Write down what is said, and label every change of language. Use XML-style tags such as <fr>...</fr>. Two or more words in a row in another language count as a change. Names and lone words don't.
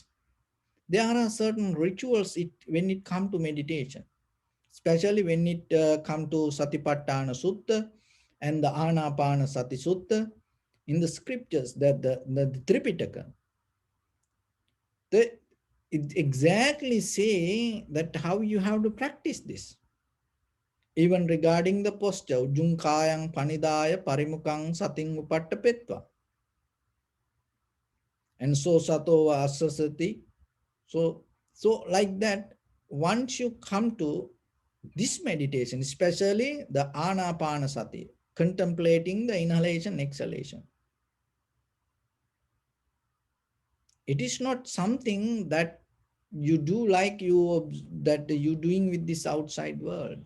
<en>There are certain rituals when it comes to meditation, especially when it comes to Satipatthana Sutta and the Anapana Sati Sutta. In the scriptures, that the Tripitaka, it exactly say that how you have to practice this. Even regarding the posture,</en> <pi>Junkayang Panidaya Parimukang Sating Upattapetva. And so Sato Asasati.</pi> <en>So like that, once you come to this meditation, especially the Anapanasati, contemplating the inhalation, exhalation, it is not something that you do like that you doing with this outside world.</en>